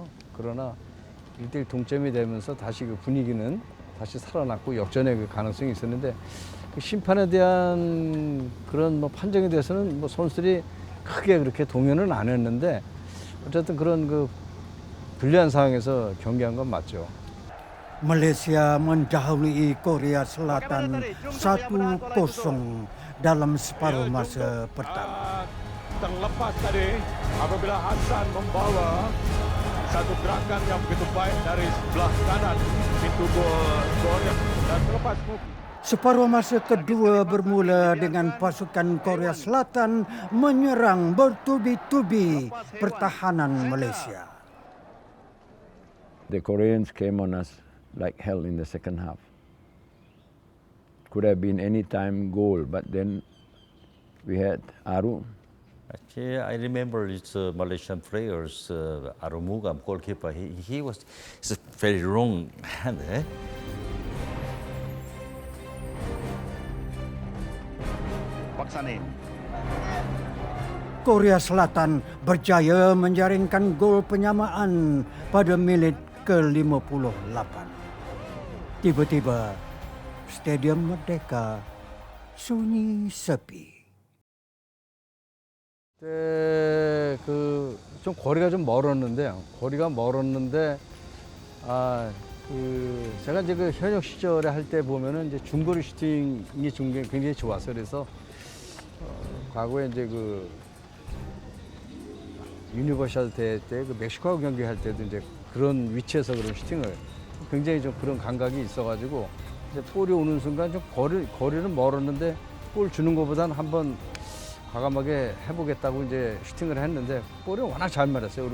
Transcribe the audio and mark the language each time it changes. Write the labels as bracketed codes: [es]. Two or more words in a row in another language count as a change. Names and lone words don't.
[ko] 그러나 1대1 동점이 되면서 다시 그 분위기는 다시 살아났고 역전의 그 가능성이 있었는데, 그 심판에 대한 그런 뭐 판정에 대해서는 뭐 선수들이 크게 그렇게 동요는 안 했는데, 어쨌든 그런 그 불리한 상황에서 경기한 건 맞죠. [ms] Malaysia mendahului Korea Selatan 1-0 dalam separuh masa pertama. Terlepas tadi apabila Hasan membawa satu gerakan yang begitu baik dari sebelah kanan pintu gol Korea dan terlepas Separuh masa kedua bermula dengan pasukan Korea Selatan menyerang bertubi-tubi pertahanan Malaysia. [en] The Koreans came on us like hell in the second half. Could have been any time goal, but then we had Aru. Actually, I remember it's Malaysian players, Arumugam, goalkeeper. He was it's a very wrong hand. Paksane. [ms] Korea Selatan berjaya menjaringkan gol penyamaan pada minit ke-58. Tiba-tiba, Stadium Merdeka sunyi sepi. [ko] 그때 좀 거리가 좀 멀었는데 제가 이제 그 현역 시절에 할 때 보면은 이제 중거리 슈팅이 굉장히 좋았어요. 그래서 과거에 이제 그 유니버셜 대회 때 그 멕시코하고 경기할 때도 이제 그런 위치에서 그런 슈팅을 굉장히 좀 그런 감각이 있어가지고 이제 볼이 오는 순간 좀 거리는 멀었는데 볼 주는 것보다는 한번 과감하게 해보겠다고 이제 슈팅을 했는데 볼이 워낙 잘 맞았어요.